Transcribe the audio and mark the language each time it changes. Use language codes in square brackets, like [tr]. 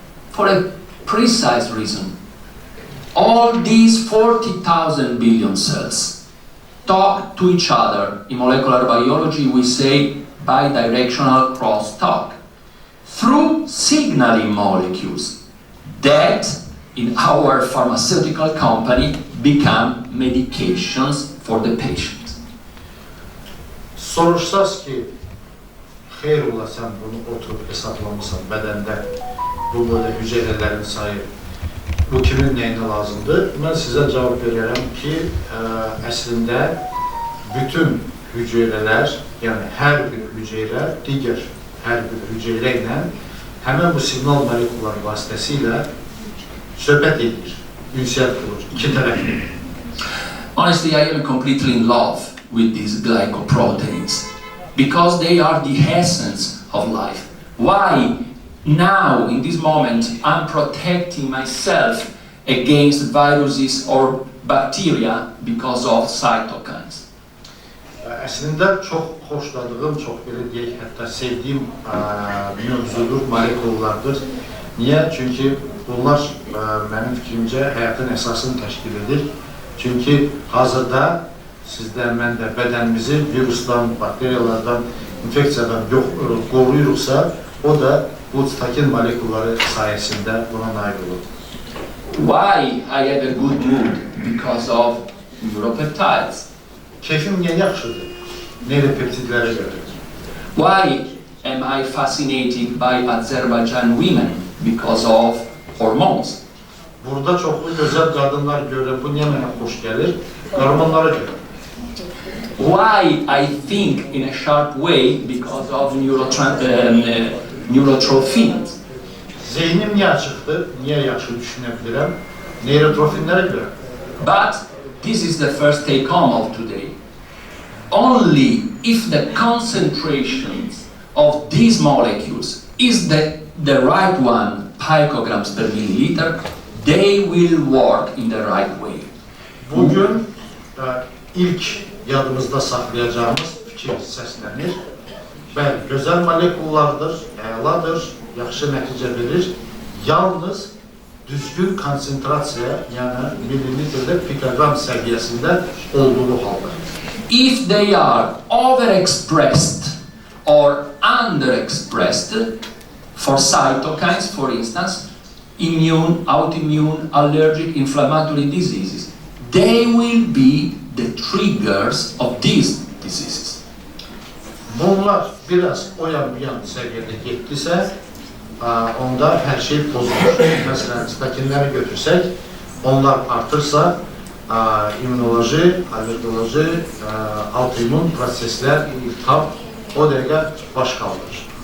[en] For a precise reason. All these 40,000 billion cells talk to each other. In molecular biology, we say bidirectional crosstalk through signaling molecules that in our pharmaceutical company become medications for the patient. [az] Soruşsaz ki, xeyr ola sən bunu oturub hesablamısan bədəndə, bu böyle hüceyrələrin sayı, bu kimin nəyinə lazımdır? Mən sizə cavab verərəm ki, əslində bütün hüceyrələr, yəni hər bir hüceyrə digər hər bir hüceyrə ilə həmən bu siqnal molekular vasitəsilə söhbət edir, ünsiyyət qurur, iki tərəfli. [en] Honestly, I am completely in love with these glycoproteins because they are the essence of life. Why now, in this moment, I'm protecting myself against viruses or bacteria because of cytokines? [az] Əslində çox xoşladığım, çox belə deyək, hətta sevdiyim mövzudur, molekullardır. Niyə? Çünki bunlar mənim fikrimcə həyatın əsasını təşkil edir. Çünki hazırda sizdə, məndə bədənimizi virusdan, bakteriyalardan, infeksiyadan qoruyuruqsa, o da bu sitokin molekulları sayəsində buna nail olur. [en] Why I have a good mood? Because of neuropeptides. [az] Keyfim niyə yaxşıdır? Neuropeptidlərə görə. [en] Why am I fascinated by Azerbaijan women? Because of hormones. [az] Burada çoxlu gözəl qadınlar görürəm, bu niyə mənə xoş gəlir? Hormonlara görə. [en] Why I think in a sharp way? Because of neurotrophins. [az] Zeynim niyə açıqdır? Niyə yaxşı düşünə bilirəm? Neurotrofinlərə görə. [en] But this is the first take home of today. Only if the concentrations of these molecules is the right one, picograms per milliliter, they will work in the right way. [az] Bugün ilk yadımızda saxlayacağımız fikir səslənir. Bəli, gözəl molekullardır, əladır, yaxşı nəticə verir. Yalnız düzgün konsentrasiya, yəni millilitrdə pikogram səviyyəsində olduğu halda. [en] If they are overexpressed or underexpressed for cytokines, for instance, immune, autoimmune, allergic, inflammatory diseases. They will be the triggers of these diseases. [az] Bunlar biraz o yan bu yan səviyyədə getdisə, onda hər şey pozulur. Məsələn, sitokinləri götürsək, onlar artırsa, immunoloji, alergoloji, autoimmun proseslər, iltihab o dəqiqə baş kaldırır.